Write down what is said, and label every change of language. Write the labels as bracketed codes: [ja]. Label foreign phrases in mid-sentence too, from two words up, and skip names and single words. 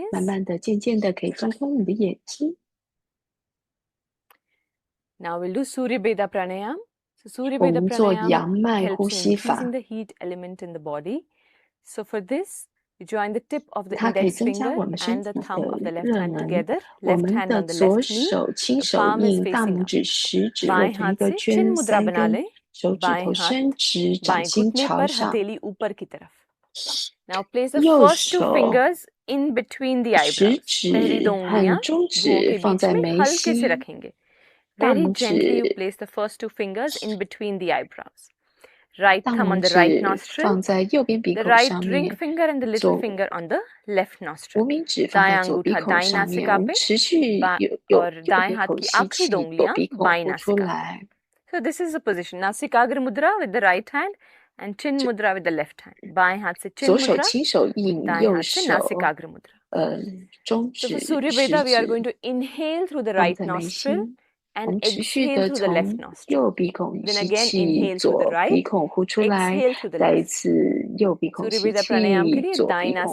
[zh] 慢慢的、渐渐的可以张开你的眼睛。 [en] Now we'll do Surya Beda Pranayam. So Surya [zh] 我 [en] Beda [zh] 们做 [en] Pranayam [zh] 阳脉呼 [en] helps [zh] 吸 [en] in [zh] 法， [en] increasing the heat element in the body. So for this, you join the tip of the [zh] 它可以 [en] index [zh] 增加 [en] finger [zh] 我们身 [en] and the [zh] 体 [en] thumb of [zh] 的 [en] the left [zh] 热 [en] hand [zh] 能。 [en] together. [zh] 我 [en] Left [zh] 们 [en] hand [zh] 的 [en] on the [zh] 左 [en] left knee. [zh] 手亲 [en] The [zh] 手 [en] palm is [zh] 印，大 [en] facing [zh] 拇 [en] up. [zh] 指、食指握 [hi] बाएं [zh] 成一 [hi] हाथ [zh] 个 [hi] से [zh] 圈， [hi] चिन मुद्रा [zh] 3 [hi] बना [zh] 根 [hi] लें. [zh] 手指 [hi] बाएं [zh] 头 [hi] हाथ [zh] 伸直，掌 [hi] बाएं [zh] 心 [hi] घुटने [zh] 朝 [hi] पर [zh] 上。 [hi] हथेली ऊपर की तरफ. [en] Now place the [zh] 右 [en] first two [zh] 手 [en] fingers in between the [zh] 食 [en] eyebrows. [hi] पहली [zh] 指 [hi] दो उंगलियां [zh] 和中 [hi] भुवों [zh] 指 [hi] के [zh] 放 [hi] बीच [zh] 在 [hi] में [zh] 眉 [hi] हल्के से [zh] 心， [hi] रखेंगे. [zh] 大 [en] Very [zh] 拇 [en] gently you [zh] 指 [en] place the first two fingers in between the eyebrows. Right [zh] 大 [en] thumb [zh] 拇 [en] on the right [zh] 指 [en] nostril, [zh] 放在右边鼻 [en] the [zh] 孔 [en] right [zh] 上 [en] ring [zh] 面， [en] finger and the little [zh] 左 [en] finger on the left [zh] 无 [en] nostril. [zh] 名指放在 [hi] दायां [zh] 左鼻 [hi] अंगूठा [zh] 孔 [hi] दाईं [zh] 上面， [hi] नासिका [zh] 我们 [hi] पे [zh] 持续 [hi] और [zh] 右 [hi] दाएं [zh] 鼻 [hi] हाथ [zh] 孔 [hi] की [zh] 吸 [hi] आखिरी [zh] 气， [hi] दो [zh] 左 [hi] उंगलियां [zh] 鼻孔 [hi] बाईं [zh] 呼出 [hi] नासिका पे. [zh] 来。 [en] So this is the position. नासिकाग्र mudra with the right hand and chin mudra with the left hand. [hi] बाएं हाथ से [zh] 左 [en] chin [zh] 手 [en] mudra, [zh] 亲手印， [hi] दाएं [zh] 右 [hi] हाथ से [zh] 手 [hi] नासिकाग्र mudra. [zh] 中 [en] So [zh] 指、 [en] for Surya [zh] 食 [en] Veda, we are [zh] 指 [en] going to inhale through the [zh] 放 [en] right [zh] 在眉 [en] nostril [zh] 心。我 [en] and [zh] 们持续 [en] exhale [zh] 的 [en] through the left [zh] 从 [en] nostril. [zh] 右鼻孔 [en] Then [zh] 吸 [en] again [zh] 气， [en] inhale through the [zh] 左鼻 [en] right, [zh] 孔呼出来， [en] exhale through the [zh] 再一 [en] left. [zh] 次右鼻孔 [hi] सूर्य [zh] 吸 [hi] वेदा प्राणायाम के [zh] 气， [hi] लिए [zh] 左 [hi] दाईं [zh] 鼻孔